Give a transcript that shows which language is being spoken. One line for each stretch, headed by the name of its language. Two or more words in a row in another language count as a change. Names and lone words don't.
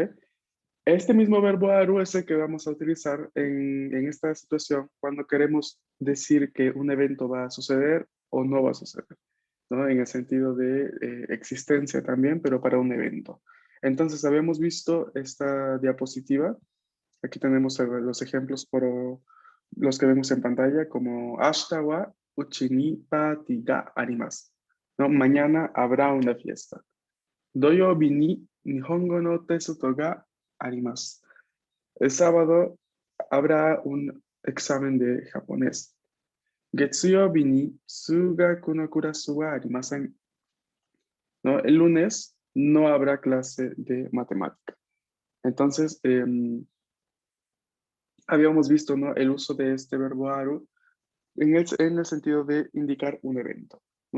Spanish: Este mismo verbo aru es el que vamos a utilizar en esta situación cuando queremos decir que un evento va a suceder o no va a suceder, ¿no? En el sentido de existencia también, pero para un evento. Entonces, habíamos visto esta diapositiva. Aquí tenemos los ejemplos por los que vemos en pantalla, como
Japanese: 明日はうちにパーティーがあります,
Spanish: ¿no? Mañana habrá una fiesta.
Japanese: 土曜日に日本語のテストがあります.
Spanish: El sábado habrá un examen de japonés.
Japanese: 月曜日に数学のクラスはありません.
Spanish: ¿No? El lunes no habrá clase de matemática. Entonces, habíamos visto, ¿no?, el uso de este verbo aru en el sentido de indicar un evento, ¿no?